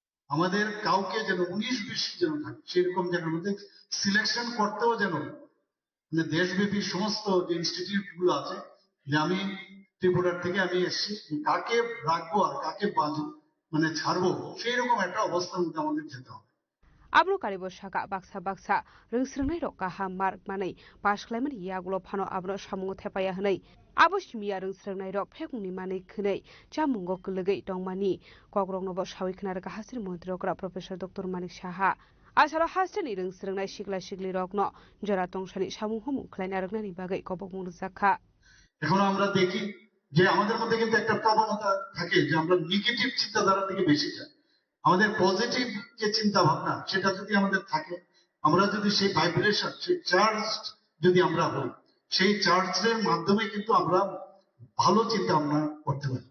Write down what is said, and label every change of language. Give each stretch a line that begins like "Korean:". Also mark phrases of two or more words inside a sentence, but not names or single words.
Bangla: আমাদের কাউকে যেন 19-20 যেন থাকে সেরকম যেন আমাদের সিলেকশন করতেও যেন মানে দেশব্যাপী সমস্ত যে ইনস্টিটিউট গুলো আছে, যে আমি ত্রিপুরার থেকে আমি এসেছি, কাকে রাখবো আর কাকে মানে ছাড়বো, সেই রকম একটা অবস্থার মধ্যে আমাদের যেতে হবে।
Kok Borok: Abro karibo shaka baksa baksa rengsrengnai rok kaham mark manai pas khlaiman yagulo phano abro samungo thepaya hnai abo simia rengsrengnai rok phekungni manai khnai chamungo klegei tongmani kogrongno bo sawi khnar ka hasri mantri okra professor dr manik saha asalo hasteni rengsrengnai sikla sikli rokno jora tongsani samung humung khlaina roknani bagai kobokmung zakha
Bangla: এখন আমরা দেখি যে আমাদের মধ্যে কিন্তু একটা প্রবণতা থাকে যে আমরা নেগেটিভ চিন্তাধারা থেকে বেশি যাই। আমাদের পজিটিভ যে চিন্তা ভাবনা সেটা যদি আমাদের থাকে, আমরা যদি সেই ভাইব্রেশন, সেই চার্জ যদি আমরা হই, সেই চার্জের মাধ্যমে কিন্তু আমরা ভালো চিন্তা ভাবনা করতে পারি।